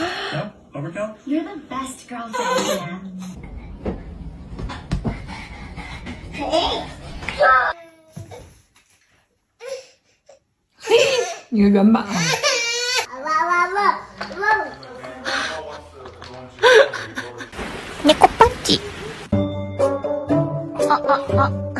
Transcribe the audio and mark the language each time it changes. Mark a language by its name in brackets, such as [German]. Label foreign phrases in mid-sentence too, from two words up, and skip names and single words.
[English] No? Overkill? You're the best girlfriend, yeah. [Chinese] 一个圆板啊！ [Japanese] 猫パンチ。あ。